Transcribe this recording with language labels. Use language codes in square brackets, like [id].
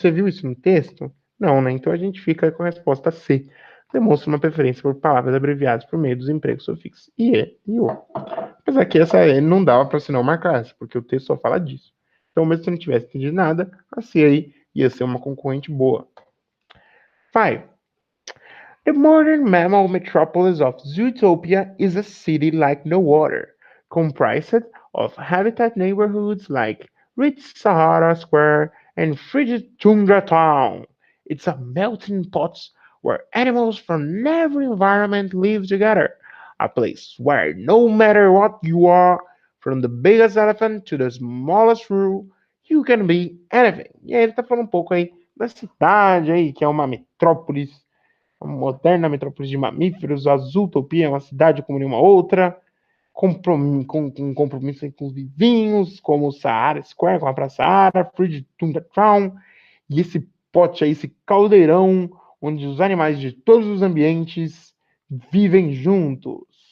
[pt] Você viu isso no texto? Não, né? Então a gente fica com a resposta C. Demonstra uma preferência por palavras abreviadas por meio dos empregos sufixos ie e o. Apesar que essa E não dava para você não marcar essa, porque o texto só fala disso. Então, mesmo se não tivesse entendido nada, a C aí ia ser uma concorrente boa. 5. [en] The modern mammal metropolis of Zootopia is a city like no other, comprised of habitat neighborhoods like rich Sahara Square and frigid Tundra Town. It's a melting pot where animals from every environment live together. A place where no matter what you are, from the biggest elephant to the smallest roo, you can be anything. [pt] E aí ele tá falando um pouco aí da cidade aí, que é uma metrópolis Uma moderna metrópole de mamíferos, a Zootopia é uma cidade como nenhuma outra, com compromisso com os vivinhos, como o Sahara Square, com a Praça Sahara, Free Tundra Town, e esse pote aí, esse caldeirão, onde os animais de todos os ambientes vivem juntos.